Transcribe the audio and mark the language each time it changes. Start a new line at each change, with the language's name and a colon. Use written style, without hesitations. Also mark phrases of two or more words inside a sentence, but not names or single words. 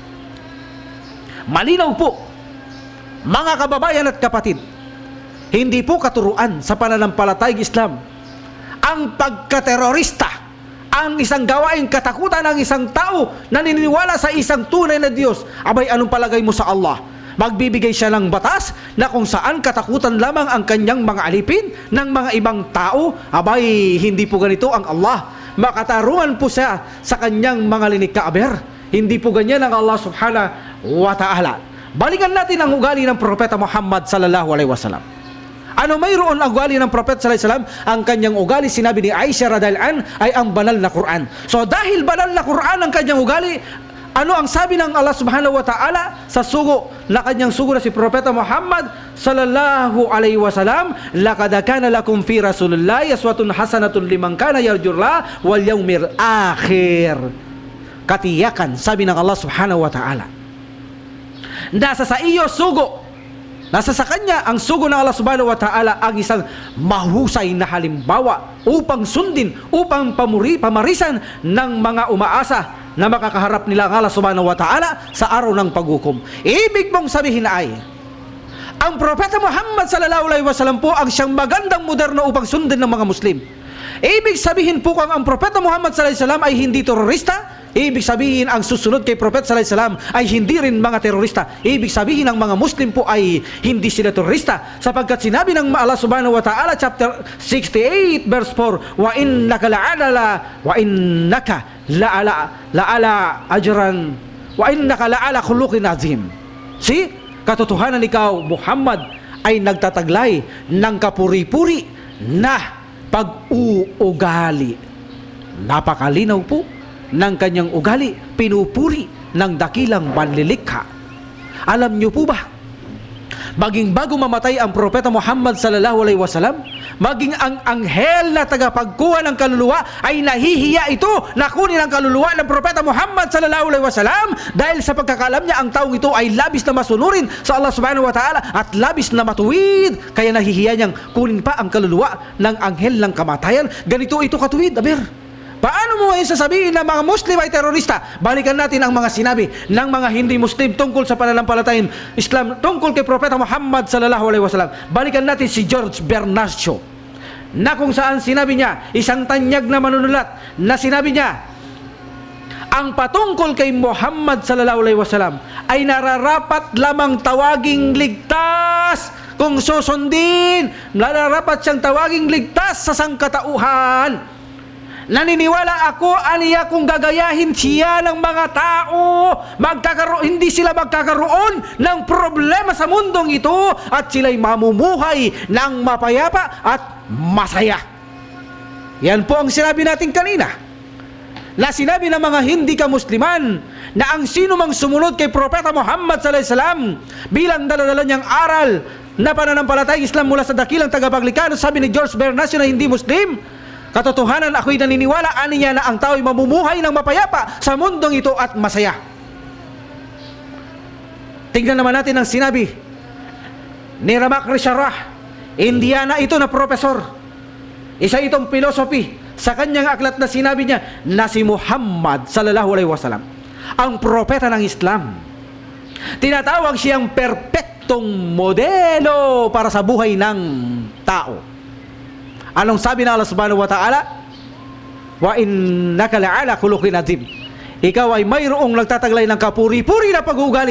Filipino: Malinaw po, mga kababayan at kapatid, hindi po katuruan sa pananampalatayang Islam ang pagkaterorista, ang isang gawaing katakutan ng isang tao na naniniwala sa isang tunay na Diyos. Abay, anong palagay mo sa Allah? Magbibigay siya ng batas na kung saan katakutan lamang ang kanyang mga alipin ng mga ibang tao? Abay, hindi po ganito ang Allah. Makatarungan po siya sa kanyang mga linikha, aber. Hindi po ganyan ang Allah
Arabic: سبحانه وتعالى.
Filipino: Balikan natin ang ugali ng Propeta Muhammad
Arabic: صلى الله عليه وسلم.
Filipino: Ano mayroon ang ugali ng Propeta
Arabic: صلى الله عليه وسلم?
Filipino: Ang kanyang ugali, sinabi ni Aisha
Arabic: رضي الله عنها,
Filipino: ay ang banal na Quran. So dahil banal na Quran ang kanyang ugali, ano ang sabi ng Allah
Arabic: سبحانه وتعالى
Filipino: sa sugo na kanyang sugo na si Propeta Muhammad
Arabic: صلى الله عليه وسلم? لقد كان لكم في رسول الله أسوة حسنة لمن كان يرجو الله واليوم الآخر.
Filipino: Katiyakan, sabi ng Allah
Arabic: سبحانه وتعالى,
Filipino: nasa sa iyo sugo, nasa sa kanya ang sugo ng Allah
Arabic: سبحانه وتعالى
Filipino: ang isang mahusay na halimbawa upang sundin, upang pamarisan ng mga umaasa na makakaharap nila ang Allah
Arabic: سبحانه وتعالى
Filipino: sa araw ng paghukom. Ibig mong sabihin ay ang Propeta Muhammad
Arabic: صلى الله عليه وسلم
Filipino: po ang siyang magandang moderno upang sundin ng mga Muslim. Ibig sabihin po kung ang Propeta Muhammad
Arabic: صلى الله عليه وسلم
Filipino: ay hindi terorista, ibig sabihin ang susunod kay Propeta
Arabic: صلى الله عليه وسلم
Filipino: ay hindi rin mga terorista. Ibig sabihin ang mga Muslim po ay hindi sila terorista, sapagkat sinabi ng Allah
Arabic: سبحانه وتعالى
Filipino: chapter 68 verse 4,
Arabic: وإنك لعلى أجرا وإنك لعلى خلق عظيم.
Filipino: See, katotohanan ikaw Muhammad ay nagtataglay ng kapuri-puri na pag-uugali. Napakalinaw po ng kanyang ugali, pinupuri ng dakilang manlilikha. Alam niyo po ba, maging bago mamatay ang Propeta Muhammad
Arabic: صلى الله عليه وسلم,
Filipino: maging ang anghel na tagapagkuha ng kaluluwa ay nahihiya ito na kunin ang kaluluwa ng Propeta Muhammad
Arabic: صلى الله عليه وسلم
Filipino: dahil sa pagkakalam niya ang taong ito ay labis na masunurin sa Allah
Arabic: سبحانه وتعالى
Filipino: at labis na matuwid, kaya nahihiya niyang kunin pa ang kaluluwa ng anghel ng kamatayan. Ganito ito katuwid, aber. Paano mo ngayon sasabihin na mga Muslim ay terorista? Balikan natin ang mga sinabi ng mga hindi Muslim tungkol sa pananampalatayang Islam, tungkol kay Propeta Muhammad
Arabic: صلى الله عليه وسلم.
Filipino: Balikan natin si George Bernard Shaw, na kung saan sinabi niya, isang tanyag na manunulat, na sinabi niya, ang patungkol kay Muhammad
Arabic: صلى الله عليه وسلم
Filipino: ay nararapat lamang tawaging ligtas. Kung susundin, nararapat siyang tawaging ligtas sa sangkatauhan. Naniniwala ako, aniya, kung gagayahin siya ng mga tao, hindi sila magkakaroon ng problema sa mundong ito at sila'y mamumuhay ng mapayapa at masaya. Yan po ang sinabi natin kanina, na sinabi ng mga hindi ka-Musliman na ang sino mang sumunod kay Propeta Muhammad
Arabic: صلى الله عليه وسلم
Filipino: bilang dala-dala niyang aral na pananampalatayang Islam mula sa dakilang tagapaglikha, sabi ni George Bernard Shaw na hindi Muslim, katotohanan, ako'y naniniwala aniya na ang tao'y mamumuhay ng mapayapa sa mundong ito at masaya. Tingnan naman natin ang sinabi ni Ramak Risharah, Indiana ito na profesor, isa itong philosophy. Sa kanyang aklat na sinabi niya na si Muhammad
Arabic: صلى الله عليه وسلم
Filipino: ang propeta ng Islam. Tinatawag siyang perpektong modelo para sa buhay ng tao. Anong sabi ng Allah
Arabic: سبحانه وتعالى? وإنك لعلى خلق عظيم.
Filipino: ikaw ay mayroong nagtataglay ng kapuri-puri na pag-uugali.